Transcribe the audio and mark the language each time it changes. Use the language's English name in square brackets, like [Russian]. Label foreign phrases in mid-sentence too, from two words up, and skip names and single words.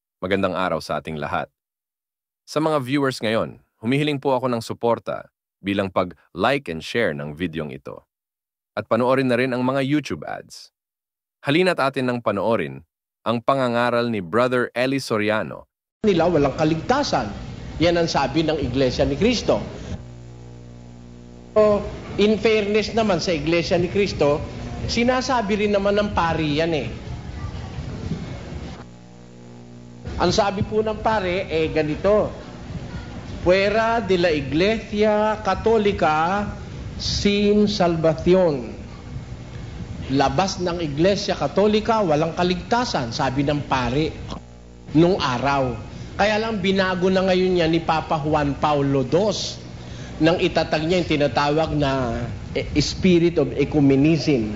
[Filipino] Magandang araw sa ating lahat. Sa mga viewers ngayon, humihiling po ako ng suporta bilang pag- [English] like and share [Filipino] ng videong ito. At panoorin na rin ang mga YouTube ads. Halina't atin nang panoorin ang pangangaral ni Brother Eli Soriano. Nila walang kaligtasan. Yan ang sabi ng Iglesia ni Cristo. So, [English] in fairness [Filipino] naman sa Iglesia ni Cristo, sinasabi rin naman ng pari yan eh. Ang sabi po ng pare, ganito. [Spanish] Fuera de la Iglesia Católica sin salvación. [Filipino] Labas ng Iglesia Katolika, walang kaligtasan, sabi ng pare nung araw. Kaya lang binago na ngayon niya ni Papa Juan Paulo II nang itatag niya yung tinatawag na [English] Spirit of Ecumenism.